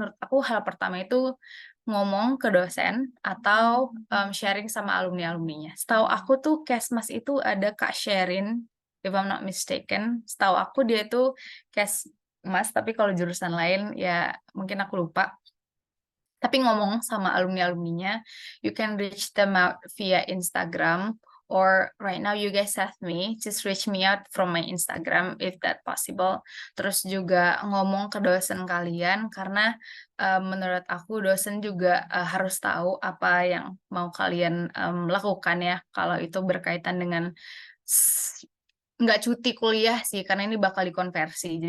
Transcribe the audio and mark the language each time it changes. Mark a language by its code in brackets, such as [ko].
[id] Menurut aku hal pertama itu ngomong ke dosen atau sharing sama alumni-alumninya. Setahu aku tuh Kesmas itu ada Kak Sherin, [en] if I'm not mistaken. [id] Setahu aku dia itu Kesmas, tapi kalau jurusan lain ya mungkin aku lupa. Tapi ngomong sama alumni-alumninya, [en] you can reach them out via Instagram, or right now you guys have me, just reach me out from my Instagram if that possible. [id] Terus juga ngomong ke dosen kalian, karena menurut aku dosen juga harus tahu apa yang mau kalian lakukan ya, kalau itu berkaitan dengan nggak cuti kuliah sih, karena ini bakal dikonversi.